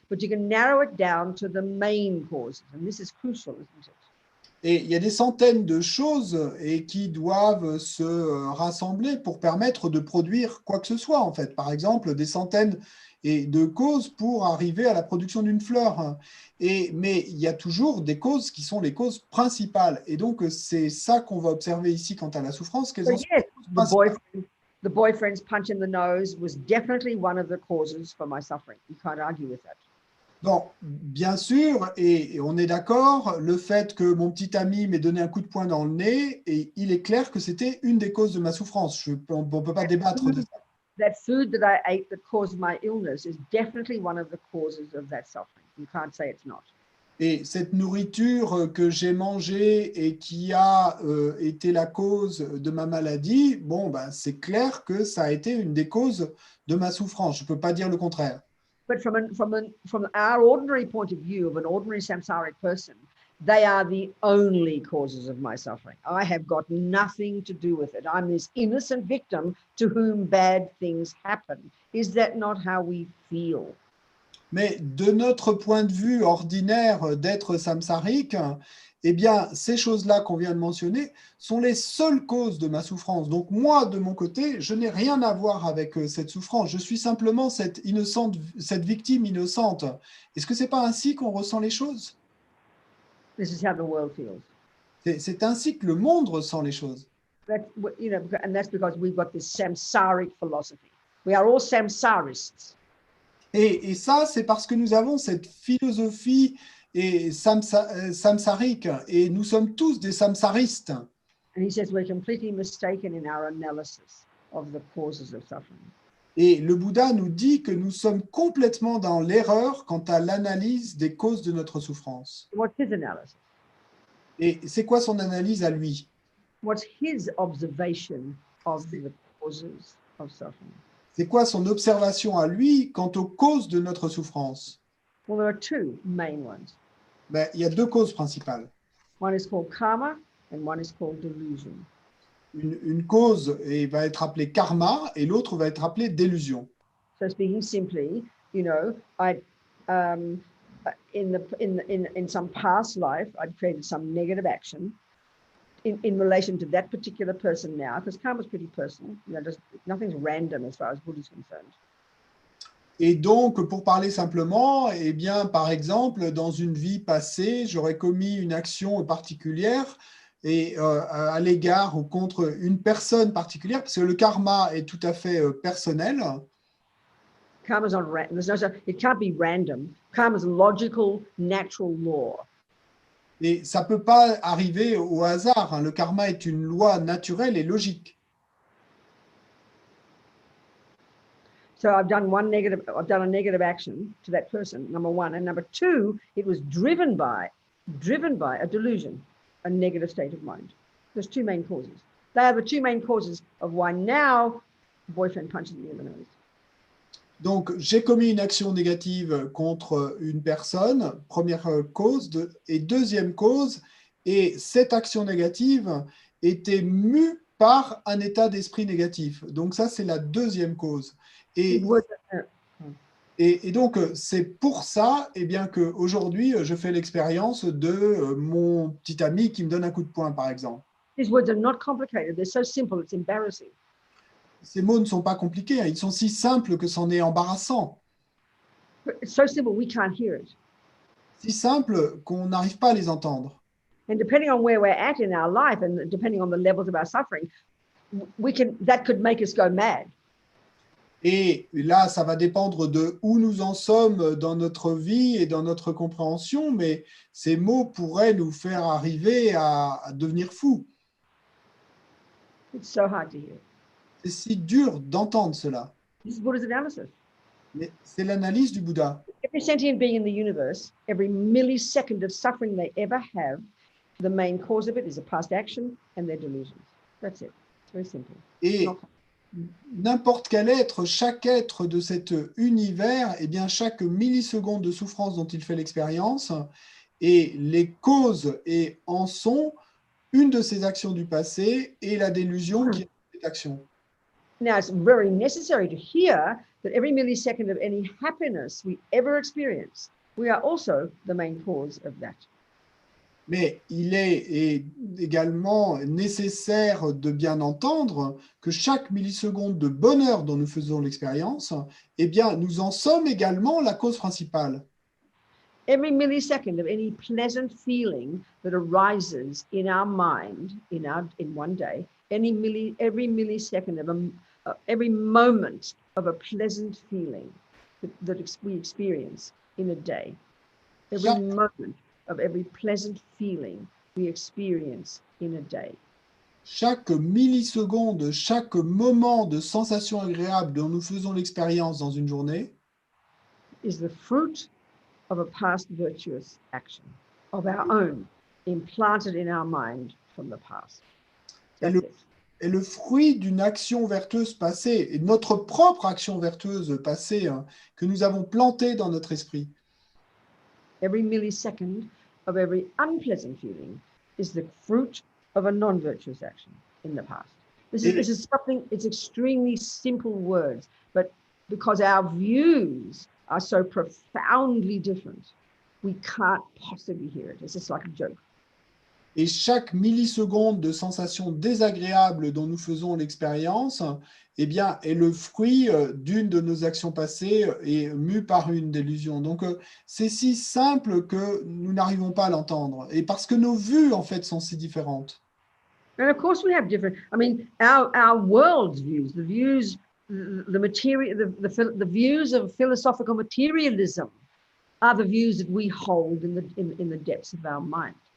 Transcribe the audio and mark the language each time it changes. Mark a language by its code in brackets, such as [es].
[en] But you can narrow it down to the main causes, and this is crucial, isn't it? [fr] Et il y a des centaines de choses qui doivent se rassembler pour permettre de produire quoi que ce soit, en fait. Par exemple, des centaines de causes pour arriver à la production d'une fleur. Mais il y a toujours des causes qui sont les causes principales. Et donc, c'est ça qu'on va observer ici quant à la souffrance. [en] So yes, the boyfriend's punch in the nose was definitely one of the causes for my suffering. You can't argue with that. [fr] Bon, bien sûr, et on est d'accord, le fait que mon petit ami m'ait donné un coup de poing dans le nez, et il est clair que c'était une des causes de ma souffrance. On ne peut pas débattre de ça. [en] That food that I ate that caused my illness is definitely one of the causes of that suffering. You can't say it's not. [fr] Et cette nourriture que j'ai mangée et qui a été la cause de ma maladie, bon, ben, c'est clair que ça a été une des causes de ma souffrance. Je ne peux pas dire le contraire. [en] But from our ordinary point of view of an ordinary samsaric person, they are the only causes of my suffering. I have got nothing to do with it. I'm this innocent victim to whom bad things happen. Is that not how we feel? [fr] Mais de notre point de vue ordinaire d'être samsarique, eh bien, ces choses-là qu'on vient de mentionner sont les seules causes de ma souffrance. Donc moi, de mon côté, je n'ai rien à voir avec cette souffrance. Je suis simplement cette victime innocente. Est-ce que ce n'est pas ainsi qu'on ressent les choses? [en] This is how the world feels. [fr] C'est ainsi que le monde ressent les choses. [en] And that's because we've got this samsaric philosophy. We are all samsarists. [fr] Et ça, c'est parce que nous avons cette philosophie samsarique, et nous sommes tous des samsaristes. [en] And he says we're completely mistaken in our analysis of the causes of suffering. [fr] Et le Bouddha nous dit que nous sommes complètement dans l'erreur quant à l'analyse des causes de notre souffrance. [en] What's his analysis? [fr] Et c'est quoi son analyse à lui? [en] What's his observation of the causes of suffering? [fr] C'est quoi son observation à lui quant aux causes de notre souffrance? [en] Well, there are two main ones. [fr] Ben, il y a deux causes principales. [en] One is called karma and one is called delusion. [fr] Une cause va être appelée karma et l'autre va être appelée délusion. [en] So speaking simply, you know, in some past life, I'd created some negative action in relation to that particular person now, because karma is pretty personal. You know, nothing's random as far as Buddha is concerned. [fr] Et donc, pour parler simplement, eh bien, par exemple, dans une vie passée, j'aurais commis une action particulière et à l'égard ou contre une personne particulière, parce que le karma est tout à fait personnel. [en] Karma's not random. It can't be random. Karma's a logical, natural law. [fr] Et ça ne peut pas arriver au hasard, hein. Le karma est une loi naturelle et logique. [en] So I've done a negative action to that person, number one. And number two, it was driven by a delusion, a negative state of mind. There's two main causes. They are the two main causes of why now boyfriend punches me in the nose. [fr] Donc, j'ai commis une action négative contre une personne, première cause, et deuxième cause, et cette action négative était mue par un état d'esprit négatif. Donc ça, c'est la deuxième cause. Et donc, c'est pour ça eh bien, qu'aujourd'hui, je fais l'expérience de mon petit ami qui me donne un coup de poing, par exemple. [en] These words are not complicated. They're so simple, it's embarrassing. [fr] Ces mots ne sont pas compliqués, hein. Ils sont si simples que c'en est embarrassant. [en] It's so simple, we can't hear it. [fr] Si simples qu'on n'arrive pas à les entendre. [en] And depending on where we're at in our life and depending on the levels of our suffering, that could make us go mad. [fr] Et là, ça va dépendre de où nous en sommes dans notre vie et dans notre compréhension, mais ces mots pourraient nous faire arriver à devenir fous. [en] It's so hard to hear. [fr] C'est si dur d'entendre cela. [en] This is Buddha's analysis. [fr] Mais c'est l'analyse du Bouddha. [en] Every sentient being in the universe, every millisecond of suffering they ever have, the main cause of it is a past action and their delusions. That's it. It's very simple. [fr] Et n'importe quel être, chaque être de cet univers, eh bien, chaque milliseconde de souffrance dont il fait l'expérience, et les causes et en sont une de ces actions du passé et la délusion qui est cette action. [en] Now, it's very necessary to hear that every millisecond of any happiness we ever experience, we are also the main cause of that. [fr] Mais il est également nécessaire de bien entendre que chaque milliseconde de bonheur dont nous faisons l'expérience, eh bien, nous en sommes également la cause principale. [en] Every millisecond of any pleasant feeling that arises in our mind in one day, every millisecond of every moment of a pleasant feeling that we experience in a day, every moment of every pleasant feeling we experience in a day. [fr] Chaque milliseconde, chaque moment de sensation agréable dont nous faisons l'expérience dans une journée [en] is the fruit of a past virtuous action of our own, implanted in our mind from the past. [fr] est le fruit d'une action vertueuse passée, et notre propre action vertueuse passée, hein, que nous avons plantée dans notre esprit. [en] Every millisecond of every unpleasant feeling is the fruit of a non-virtuous action in the past. This is something, it's extremely simple words, but because our views are so profoundly different, we can't possibly hear it. It's just like a joke. [fr] Et chaque milliseconde de sensation désagréable dont nous faisons l'expérience, eh bien, est le fruit d'une de nos actions passées et mue par une délusion. Donc, c'est si simple que nous n'arrivons pas à l'entendre. Et parce que nos vues, en fait, sont si différentes. [en] And of course we have different, I mean, our world's views, the views, the material, the views of philosophical materialism are the views that we hold in the depths of our mind.